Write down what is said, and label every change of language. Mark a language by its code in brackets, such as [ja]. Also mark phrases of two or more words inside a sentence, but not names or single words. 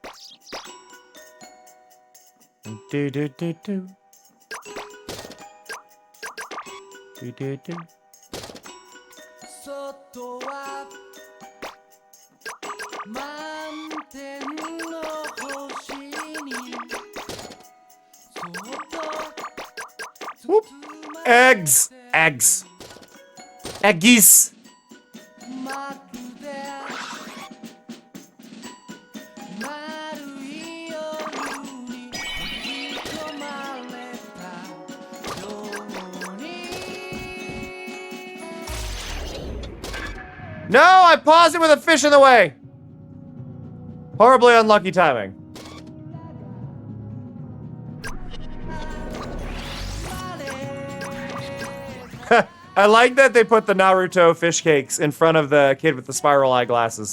[ja] Do-do-do-do. Do-do-do. 外は満天の星にそっと Whoop. [en] Eggs. Eggs. Eggies. [ja] まるで丸い夜に吹き込まれたように [en] No, I paused it with a fish in the way. Horribly unlucky timing. I like that they put the Naruto fish cakes in front of the kid with the spiral eyeglasses.